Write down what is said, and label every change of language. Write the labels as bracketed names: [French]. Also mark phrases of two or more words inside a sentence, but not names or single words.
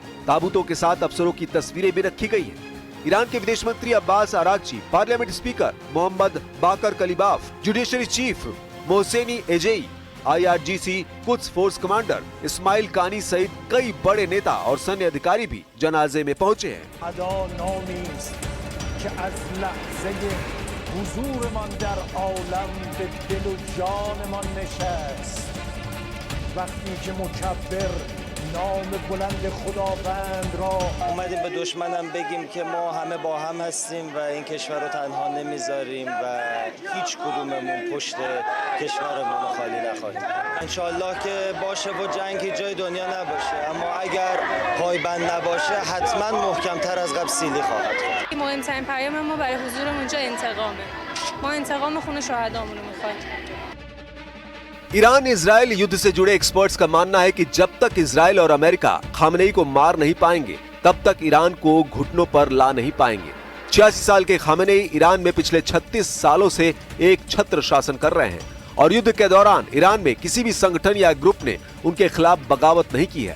[Hindi] ताबूतों के साथ अफसरों की तस्वीरें भी रखी गई हैं। ईरान के विदेश मंत्री अब्बास अरागची, पार्लियामेंट स्पीकर मोहम्मद बाकर कलीबाफ, जुडिशरी चीफ मोहसेनी एजेई, IRGC कुद्स फोर्स कमांडर इस्माइल कानी सहित कई बड़े नेता और सैन्य अधिकारी भी जनाजे में पहुंचे हैं। [Persian] نام بلند خداوند را اومدیم به دشمنم بگیم که ما همه با هم هستیم و این کشور رو تنها نمیذاریم و هیچ کدوممون پشت کشورمون رو خالی نخواهیم. انشالله که باشه و جنگی جای دنیا نباشه، اما اگر پایبند نباشه حتما محکم‌تر از قبل سیلی خواهد بود. مهمترین پیام ما برای حضورمون اونجا انتقامه. ما انتقام خون شهدامون رو می‌خوایم. [Hindi] ईरान इजराइल युद्ध से जुड़े एक्सपर्ट्स का मानना है कि जब तक इजराइल और अमेरिका खामेनेई को मार नहीं पाएंगे, तब तक ईरान को घुटनों पर ला नहीं पाएंगे। 86 साल के खामेनेई ईरान में पिछले 36 सालों से एक छत्र शासन कर रहे हैं और युद्ध के दौरान ईरान में किसी भी संगठन या ग्रुप ने उनके खिलाफ बगावत नहीं की है।